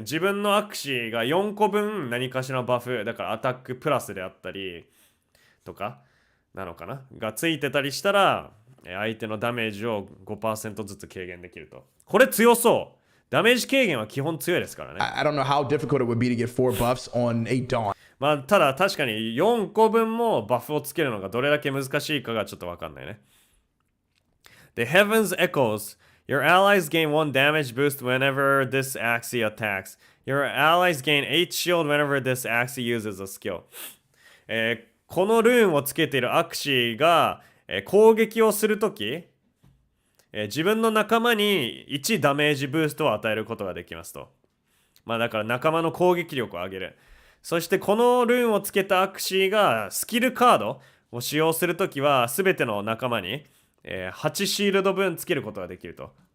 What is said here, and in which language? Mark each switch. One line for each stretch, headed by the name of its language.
Japanese: 自分のアクシーが4個分何かしらのバフ、だからアタックプラスであったりとかなのかながついてたりしたら、相手のダメージを 5% ずつ軽減できると。これ強そう。ダメージ軽減は基本強いですからね。
English: I don't know how difficult it would be to get 4 buffs on a Dawn.
Japanese: まあ、ただ確かに4個分もバフをつけるのがどれだけ難しいかがちょっとわかんないね。
English: The Heavens Echoes. Your allies gain 1 damage boost whenever this Axie attacks. Your allies gain 8 shield whenever this Axie uses a skill.
Japanese: このルーンをつけているアクシーが、攻撃をするとき、自分の仲間に1ダメージブーストを与えることができますと。まあだから仲間の攻撃力を上げる。そしてこのルーンをつけたアクシーがスキルカードを使用するときは全ての仲間に8シールド分つけることができると。